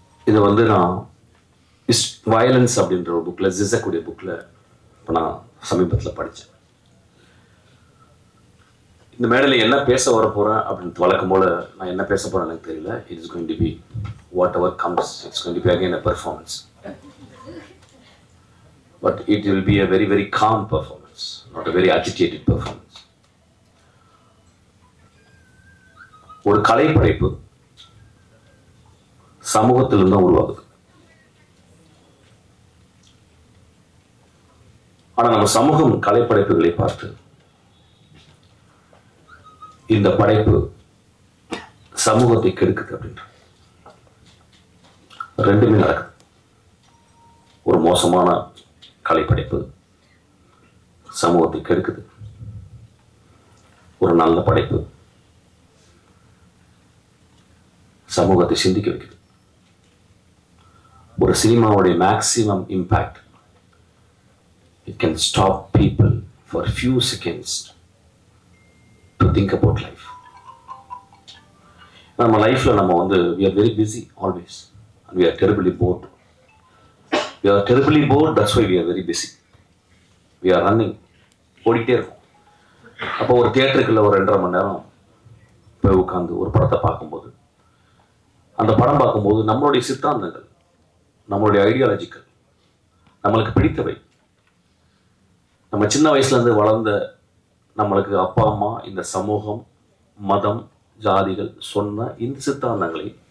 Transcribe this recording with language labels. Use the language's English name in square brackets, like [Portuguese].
[Tamil] இதை வந்து non violence அப்படின்ற ஒரு புக்கில், ஜிசக்குடைய புக்கில் இப்போ நான் சமீபத்தில் படித்தேன். இந்த மேடையில் என்ன பேச வர போகிறேன் அப்படின்னு வழக்கம் போல் நான் என்ன பேச போகிறேன் எனக்கு தெரியல. [English] It is going to be whatever comes, it's going to be again a performance. But it will be a very, very calm performance, not a very agitated performance. ஒரு கலைப்படைப்பு சமூகத்திலிருந்து தான் உருவாகுது. ஆனா நம்ம சமூகம் கலைப்படைப்புகளை பார்த்து இந்த படைப்பு சமூகத்தை கெடுக்குது அப்படின்ற ரெண்டுமே நடக்குது. ஒரு மோசமான கலைப்படைப்பு சமூகத்தை கெடுக்குது, ஒரு நல்ல படைப்பு சமூகத்தை சிந்திக்க வைக்குது. [Tamil] ஒரு சினிமாவுடைய maximum impact, [English] it can stop people for a few seconds to think about life. [Tamil] நம்ம லைஃப்ல நம்ம வந்து [English] we are very busy always and we are terribly bored. We are terribly bored, that's why we are very busy. We are running, [Tamil] ஓடிட்டே இருக்கும். அப்போ ஒரு தியேட்டருக்குள்ள ஒரு 2.5 மணி நேரம் போய் உட்காந்து ஒரு படத்தை பார்க்கும்போது, அந்த படம் பார்க்கும்போது நம்மளுடைய சித்தாந்தங்கள், நம்மளுடைய ஐடியாலஜிக்கள், நம்மளுக்கு பிடித்தவை, நம்ம சின்ன வயசுலேருந்து வளர்ந்த நம்மளுக்கு அப்பா அம்மா, இந்த சமூகம், மதம், ஜாதிகள் சொன்ன இந்த சித்தாந்தங்களை